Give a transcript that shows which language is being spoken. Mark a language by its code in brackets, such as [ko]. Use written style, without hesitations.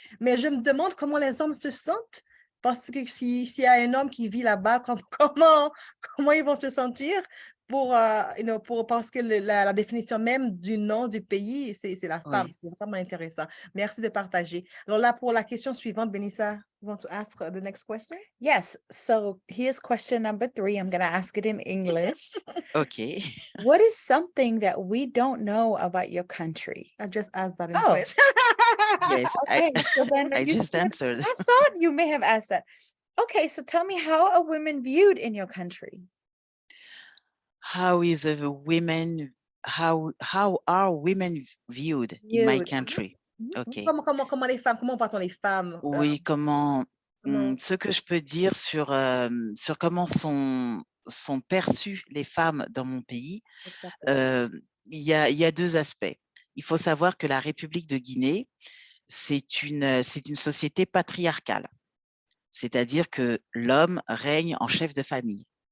[fr] Mais je me demande comment les hommes se sentent, parce que s'il y a un homme qui vit là-bas, comment ils vont se sentir parce que la définition même du nom du pays, c'est la femme. Oui. C'est vraiment intéressant. Merci de partager. Alors là, pour la question suivante, Benissa, [en] you want to ask the next question? Yes, so here's question number 3. I'm going to ask it in English. OK. What is something that we don't know about your country? I just asked that in Oh, French. Yes, okay. So then I you just should- answered. I thought you may have asked that. Okay, so tell me, how are women viewed in your country? How is a women, how are women viewed in my Viewed. country? Mhm. OK. [fr] Comment les femmes, comment voit-on les femmes? Oui, comment, Comment... ce que je peux dire sur comment sont sont perçues les femmes dans mon pays, Exactement. il y a deux aspects. Il faut savoir que la République de Guinée, c'est une société patriarcale, c'est-à-dire que l'homme règne en chef de famille.